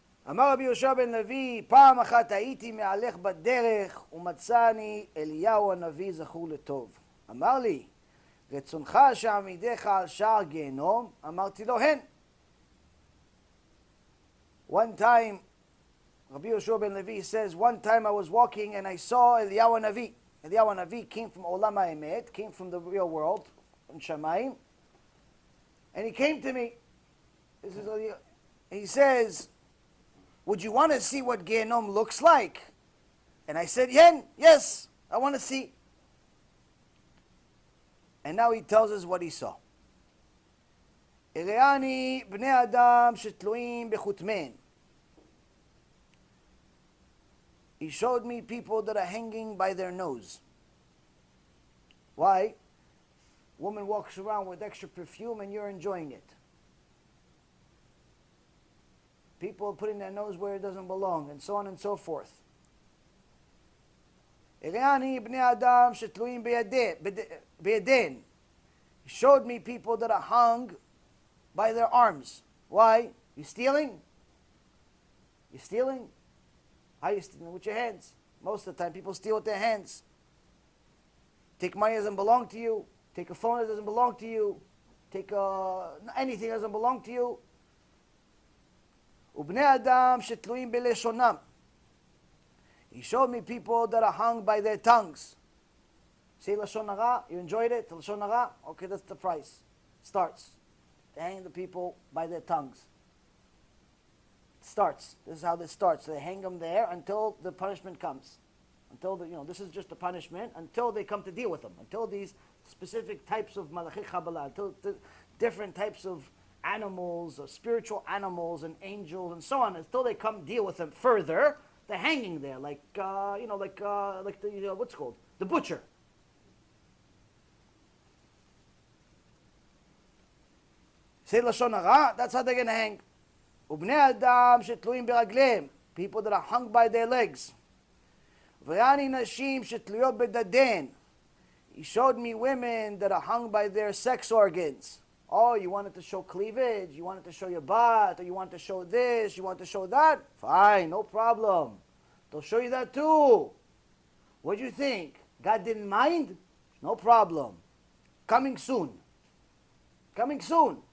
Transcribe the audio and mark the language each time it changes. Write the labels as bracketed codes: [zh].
[he] אמר רבי יהושע בן לוי, פעם אחת הייתי מהלך בדרך ומצאני אליהו הנביא זכור לטוב. אמר לי, רצונך שעמידך על שער גיהנום? אמרתי לו, הן. [en] One time, Rabbi Yoshua ben Levi says, one time I was walking and I saw Eliyahu Hanavi. Eliyahu Hanavi came from Olam HaEmet, came from the real world, from Shamayim, and he came to me. This is Eliyahu. He says, would you want to see what Gehinnom looks like? And I said, yes, I want to see. And now he tells us what he saw. [he] הראני בני אדם שתלויים בחוטמיהם. [en] He showed me people that are hanging by their nose. Why? Woman walks around with extra perfume and you're enjoying it. People putting their nose where it doesn't belong, and so on and so forth. [he] הראני בני אדם שתלויים בידיהן. [en] He showed me people that are hung by their arms. Why? You stealing? You stealing? How are you stealing? With your hands. Most of the time people steal with their hands. Take money that doesn't belong to you. Take a phone that doesn't belong to you. Take anything that doesn't belong to you. [he] ובני אדם שתלויים בלשונם. [en] He showed me people that are hung by their tongues. Say Lashon Hara, you enjoyed it? Lashon Hara? Okay, that's the price. Starts. They hang the people by their tongues. Starts. This is how this starts. They hang them there until the punishment comes. Until this is just the punishment until they come to deal with them. Until these specific types of Malachi Kabbalah, until the different types of animals, or spiritual animals and angels and so on, until they come deal with them further, they're hanging there like the what's it called? The butcher. Say Lashon Hara, that's how they're going to hang. [he] ובני אדם שתלויים ברגליהם, [en] people that are hung by their legs. [he] וראני נשים שתלויות בדדיהן. [en] He showed me women that are hung by their sex organs. Oh, you wanted to show cleavage, you wanted to show your butt, or you want to show this, you want to show that? Fine, no problem. They'll show you that too. What do you think? God didn't mind? No problem. Coming soon. Coming soon.